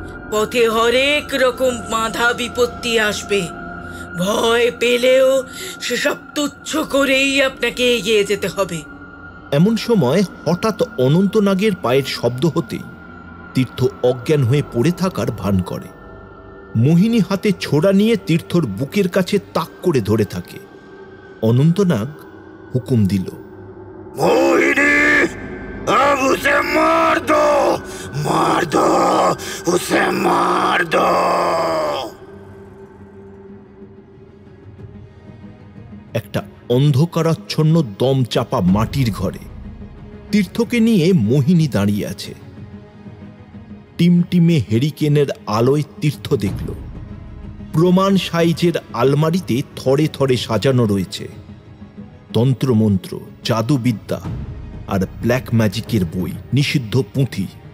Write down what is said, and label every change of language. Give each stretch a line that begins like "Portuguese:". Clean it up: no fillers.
Bangla: পথে হরেক রকম বাধা বিপত্তি আসবে, ভয় পেলেও সেসব তুচ্ছ করেই আপনাকে এগিয়ে যেতে হবে। এমন সময় হঠাৎ অনন্তনাগের পায়ের শব্দ হতেই তীর্থ অজ্ঞান হয়ে পড়ে থাকার ভান করে। মোহিনী হাতে ছোড়া নিয়ে তীর্থর বুকের কাছে তাক করে ধরে থাকে। অনন্তনাগ হুকুম দিল,
Hindi: মোহিনী, अब उसे मार दो, मार दो, उसे मार दो।
Bangla: একটা অন্ধকারাচ্ছন্ন দম চাপা মাটির ঘরে তীর্থকে নিয়ে মোহিনী দাঁড়িয়ে আছে। টিমটিমে হেরিকেনের আলোয় তীর্থ দেখল প্রমাণ সাইজের আলমারিতে থরে থরে সাজানো রয়েছে তন্ত্রমন্ত্র, জাদুবিদ্যা আর ব্ল্যাক ম্যাজিকের বই, নিষিদ্ধ পুঁথি।